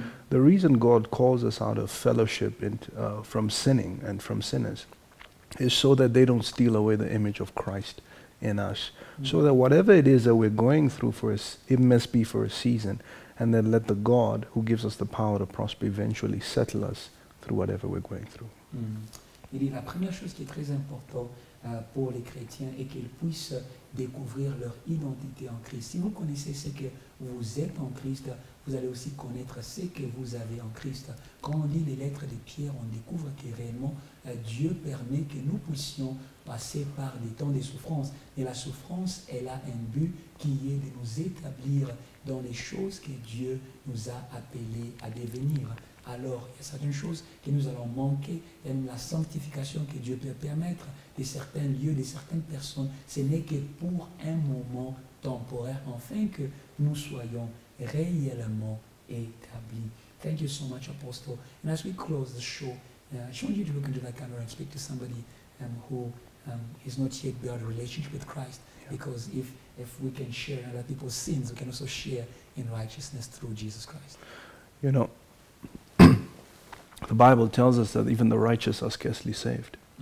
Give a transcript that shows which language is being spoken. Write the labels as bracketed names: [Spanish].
[English] The reason God calls us out of fellowship from sinning and from sinners is so that they don't steal away the image of Christ in us. So that whatever it is that we're going through for us, it must be for a season, and then let the God who gives us the power to prosper eventually settle us through whatever we're going through. [French] Il dit la première chose qui est très importante pour les chrétiens est qu'ils puissent découvrir leur identité en Christ. Si vous connaissez ce que vous êtes en Christ, vous allez aussi connaître ce que vous avez en Christ. Quand on lit les lettres de Pierre, on découvre que réellement Dieu permet que nous puissions passer par des temps de souffrance. Et la souffrance, elle a un but qui est de nous établir dans les choses que Dieu nous a appelés à devenir. Alors, il y a certaines choses que nous allons manquer, et la sanctification que Dieu peut permettre de certains lieux, de certaines personnes, ce n'est que pour un moment temporaire, afin que nous soyons réellement établis. [English] Thank you so much, Apostle. And as we close the show, I want you to look into that camera and speak to somebody who he's not yet built a relationship with Christ. Because if we can share in other people's sins, we can also share in righteousness through Jesus Christ. You know, the Bible tells us that even the righteous are scarcely saved.